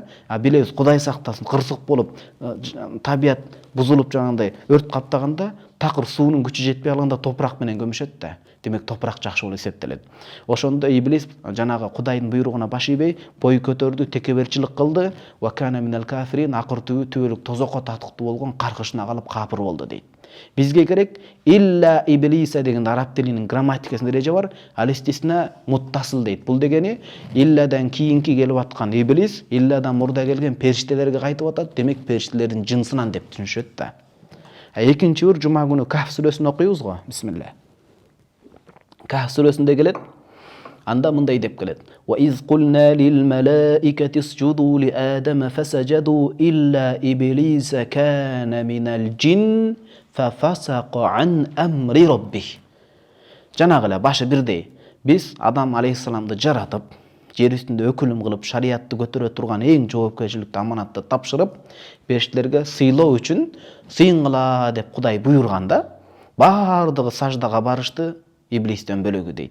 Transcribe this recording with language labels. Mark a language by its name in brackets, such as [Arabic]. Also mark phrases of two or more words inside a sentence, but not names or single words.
[Kyrgyz] А билебиз, Кудай сактасын, кырсык болуп, табият бузулуп жагандай өрт каптаганда, такыр суунун күчү жетпей калганда топурак менен көмүшөт да. Демек топурак жакшы болуп эсептелет. Ошондо иблис жанагы Кудайдын буйругуна баш ийбей, бой көтөрдү, текеберчилик кылды. [Arabic] وكان من الكافرين, [Kyrgyz] акыр түбөлүк тозокко татыктуу болгон каркышына калып капыр болду дейт. Бизге керек [Arabic] إلا إبليس [Kyrgyz] деген араб тилинин грамматикасында эреже бар. [Arabic] الاستثناء المتصل [Kyrgyz] дейт. Бул дегени иллядан кийинки келип аткан иблис, иллядан мурда келген периштелерге кайтып атат. Демек периштелердин жынсынан деп түшүнүшөт да. Экинчи бир жума күнү Кахф сүрөсүн окуйбуз го. Бисмилла. Кахф сүрөсүндө келет. Анда мындай деп келет. [Arabic] وإذ قلنا للملائكة اسجدوا لآدم فسجدوا إلا إبليس كان من الجن ففسق عن أمر ربه. [Kyrgyz] Жанагыла башы бирдей. Биз Адам алейхиссаламды жаратып, жер үстүндө өкүлүм кылып, шариятты көтөрө турган эң жоопкерчиликтүү аманатты тапшырып, периштелерге сыйлоо үчүн сыйын кыла деп Кудай буйрганда, баардыгы саждага барышты, иблистен бөлөгү дейт.